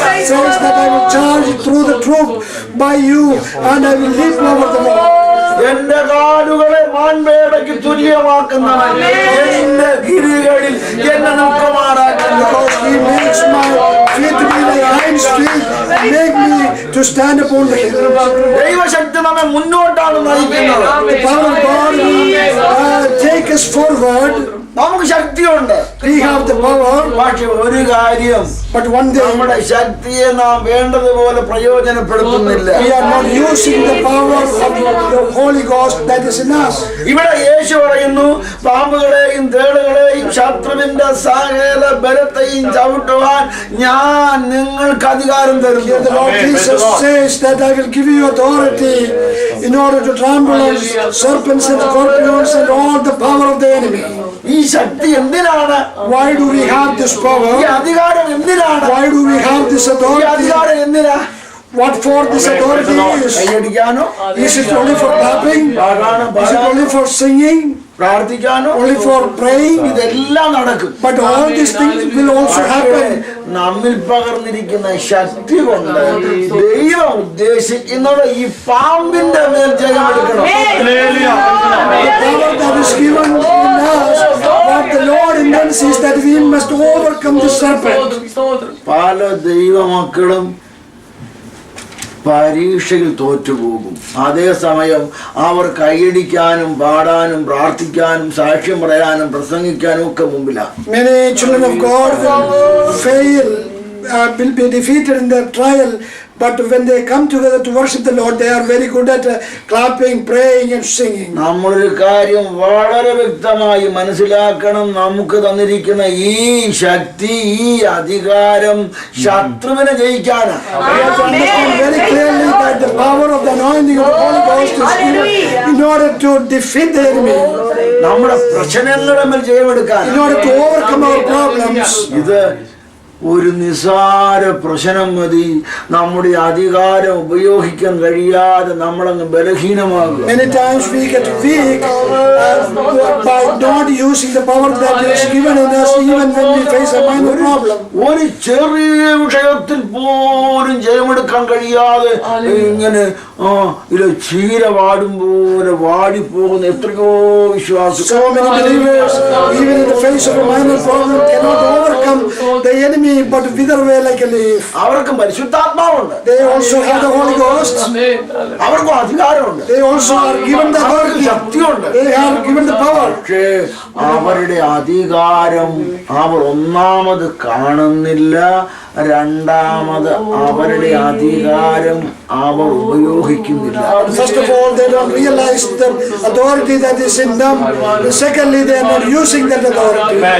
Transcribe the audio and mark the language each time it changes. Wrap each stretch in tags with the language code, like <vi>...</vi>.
<en>Says that I will charge through the troop by you and I will leap over the wall.</en> <ml>എന്റെ കാലുകളെ മാൻപേടയ്ക്ക് തുല്യമാക്കുന്നവൻ എന്റെ ഗിരികളിൽ എന്നെ നിൽക്കുമാറാക്കുന്നു.</ml> <en>He makes my feet to be like hinds feet and make me to stand upon the hill.</en> <ml>ദൈവശക്തി നമ്മെ മുന്നോട്ടാണ് നയിക്കുന്നത്.</ml> <en>The power of God will take us forward.</en> <ml>നമുക്ക് ശക്തിയുണ്ട്.</ml> <en>We have the power.</en> <ml>പക്ഷെ ഒരു കാര്യം,</ml> <en>But one day</en> <ml>നമ്മുടെ ശക്തിയെ നാം വേണ്ടതുപോലെ പ്രയോജനപ്പെടുത്തുന്നില്ല.</ml> <en>we are not using the power of the Holy Ghost that is in us.</en> <ml>ഇവിടെ യേശു പറയുന്നു, പാമ്പുകളെയും തേളുകളെയും ശത്രുവിന്റെ സകല ബലത്തെയും ചവിട്ടുവാൻ ഞാൻ നിങ്ങൾക്ക് അധികാരം തരുന്നു.</ml> <en>The Lord Jesus says that I will give you authority in order to trample on serpents and scorpions and all the power of the enemy.</en> <ml>ഈ ശക്തി എന്തിനാണ്?</ml> <en>Why do we have this</en> <ml>ഈ</ml> <en>power?</en> <ml>അധികാരം എന്തിനാണ്?</ml> <en>Why do we have this</en> <ml>ഈ</ml> <en>authority?</en> <ml>അധികാരം എന്തിനാ?</ml> <en>What for this authority is?</en> <ml>കൈയടിക്കാനോ,</ml> <en>Is it only for clapping?</en> <ml>പാടാനോ,</ml> <en>Is it only for singing?</en> <ml>പ്രാർത്ഥിക്കാനോ,</ml> <en>Only for praying?</en> <ml>ഇതെല്ലാം നടക്കും.</ml> <en>But all these things will also happen.</en> <ml>നമ്മിൽ പകർന്നിരിക്കുന്ന ശക്തി കൊണ്ട് ദൈവം ഉദ്ദേശിക്കുന്നത് ഈ പാമ്പിന്റെ മേൽ ജയമെടുക്കണം.</ml> <en>The power that is given in us, what the Lord intends is that we must overcome the serpent.</en> <ml>പല ദൈവമക്കളും പരീക്ഷയിൽ തോറ്റുപോകും. അതേസമയം അവർ കൈയടിക്കാനും പാടാനും പ്രാർത്ഥിക്കാനും സാക്ഷ്യം പറയാനും പ്രസംഗിക്കാനും ഒക്കെ മുമ്പിലാണ്.</ml> <en>Many children of God will fail, will be defeated in their trial, but when they come together to worship the Lord, they are very good at clapping, praying and singing.</en> <ml>നമ്മളൊരു കാര്യം വളരെ വ്യക്തമായി മനസ്സിലാക്കണം. നമുക്ക് തന്നിരിക്കുന്ന ഈ ശക്തി, ഈ അധികാരം ശത്രുവിനെ ജയിക്കാനാണ്.</ml> <en>We have to understand very clearly that the power of the anointing of the Holy Ghost is given in order to defeat the enemy,</en> <ml>നമ്മുടെ പ്രശ്നങ്ങളുടെ മേൽ ജയമെടുക്കാൻ.</ml> <en>in order to overcome our problems.</en> <ml>ഇത് ഒരു നിസാര പ്രശ്നം മതി നമ്മുടെ അധികാരം ഉപയോഗിക്കാൻ കഴിയാതെ നമ്മളങ്ങ് ബലഹീനമാകും.</ml> <en>Many times we get weak by not using the power that is given in us, even when we face a minor problem.</en> <ml>ഒരു ചെറിയ വിഷയത്തിൽ പോലും ജയമെടുക്കാൻ കഴിയാതെ ഇങ്ങനെ ഇത് ചീര വാടും പോലെ വാടിപ്പോകുന്ന എത്രയോ വിശ്വാസം.</ml> <en>So many believers, even in the face of a minor problem, cannot overcome the enemy but wither away like a leaf.</en> <ml>അവർക്കും പരിശുദ്ധാത്മാവുണ്ട്.</ml> <en>They also have the Holy Ghost.</en> <ml>അവർക്കും അധികാരമുണ്ട്.</ml> <en>They also are given the authority.</en> <ml>ശക്തിയുണ്ട്.</ml> <en>They are given the power.</en> <ml>പക്ഷേ അവരുടെ അധികാരം അവർ ഒന്നാമത് കാണുന്നില്ല. രണ്ടാമത് അവരുടെ അധികാരം അവർ ഉപയോഗിക്കുന്നില്ല.</ml> <en>First of all, they don't realize the authority that is in them. And secondly, they are not using that authority.</en>